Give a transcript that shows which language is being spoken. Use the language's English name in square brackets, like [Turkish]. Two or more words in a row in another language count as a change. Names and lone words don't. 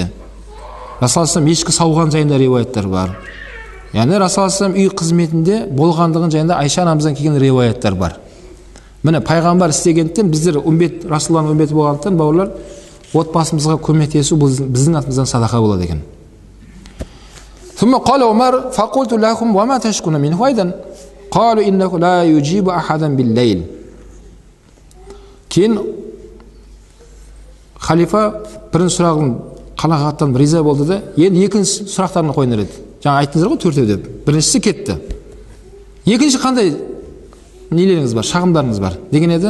[Kazakh] Расул алейхиссалам ешкі сауған жайында риуаяттар бар. Яғни Расул алейхиссалам үй қызметінде болғандығын жайында Айша анамыздан келген риуаяттар бар. Міне пайғамбар істегендіктен біздер Расулланың үмбеті болғандықтан бауырлар, отбасымызға көмектесу біздің атымыздан садақа болады екен. [Arabic] ثم قال عمر فقلت لهم وما تشكون منه أيضا قالوا إنه لا يجيب أحدا بالليل. [Kazakh] Кейін халифа бірінші сұрағын қанағаттан риза болды да, енді екінші сұрақтарын қойындар еді. Жаңа айттыңыздар ғой төртеу деп. Біріншісі кетті. Екінші қандай нелеріңіз бар, шағымдарыңыз бар деген еді.